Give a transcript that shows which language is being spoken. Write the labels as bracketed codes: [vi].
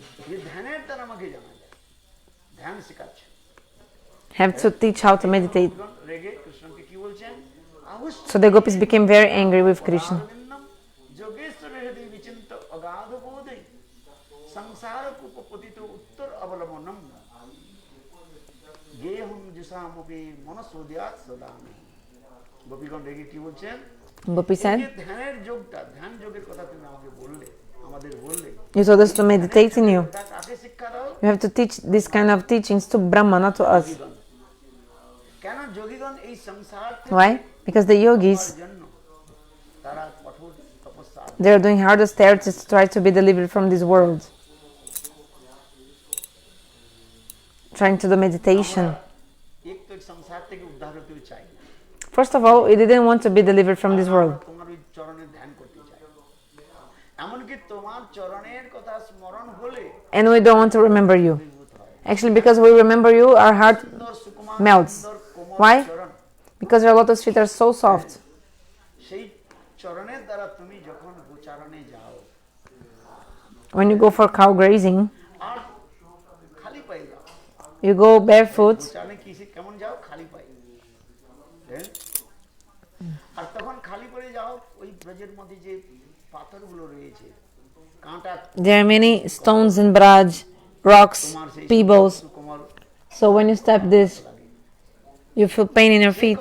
[bn] ये ध्याনের দ্বারা আমাকে জানা যায়। ধ্যান শেখাচ্ছে। [en] Have to teach how to meditate. [bn] রেগে কৃষ্ণকে কি বলছেন? [en] So the gopis became very angry with Krishna. [sa] যোগেশ্বরে হৃদি বিচিন্ত অগাধ বোধে সংসার কুপপতিত উত্তর অবলম্বনম গেহম জুসামপি মনসোদ্যাৎ সদামি। [bn] গোপীগণ রেগে কি বলছেন? [en] Gopi said, [bn] ধ্যানের যোগটা, ধ্যান যোগের কথা তুমি আমাকে বললে, আমাদের বললে, [en] you told us to meditate in you. [bn] তা কাকে শিক্ষা দাও? [en] You have to teach this kind of teachings to Brahma, not to us. [bn] কেন যোগীগণ এই সংসার [en] Why? Because the yogis, [bn] জন্য তারা কঠোর তপস্যা, [en] they are doing hard austerities to try to be delivered from this world. Trying to do meditation. [bn] এক তো সংসার থেকে উদ্ধার হতে চাই। [en] First of all, we didn't want to be delivered from this world. [bn] তোমার ওই চরণের ধ্যান করতে চাই। এমনকি তোমার চরণের কথা স্মরণ হলে [en] And we don't want to remember you. Actually, because we remember you, our heart melts. Why? Because your lotus feet are so soft. [bn] সেই চরণের দ্বারা তুমি যখন গোচারণে যাও, [en] When you go for cow grazing, [bn] আর খালি পায়ে যাও। [en] you go barefoot, [bn] গোচারণে কেমন যাও? খালি পায়ে। আর তখন খালি পরে যাও, ওই ব্রজের মধ্যে যে পাথরগুলো রয়েছে, কাঁটা, [en] there are many stones in Braj, rocks, pebbles. [bn] Komal, [en] So when you step this, you feel pain in your feet.